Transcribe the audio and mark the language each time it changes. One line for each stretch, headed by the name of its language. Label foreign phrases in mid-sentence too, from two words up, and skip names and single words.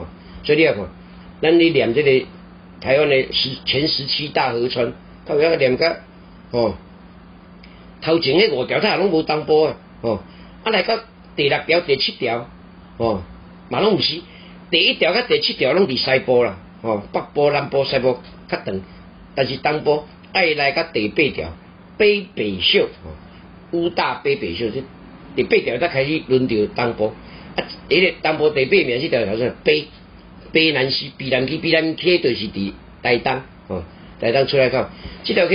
Min Nan Chinese: 所以你要看，咱你念这个。台湾的前17大河川，到遐念甲哦，头前迄5条它拢无东部啊，哦，啊来到第6条、第7条，哦，嘛拢毋是，第1条甲第7条拢伫西部啦，哦，北部、南部、西部较长，但是东部爱来到第8条，北北秀，哦，武大北北秀，这第8条才开始轮到东部，啊，迄个东部第8名这条叫做北南溪，北南溪就是伫台东，哦，台东出来口，这条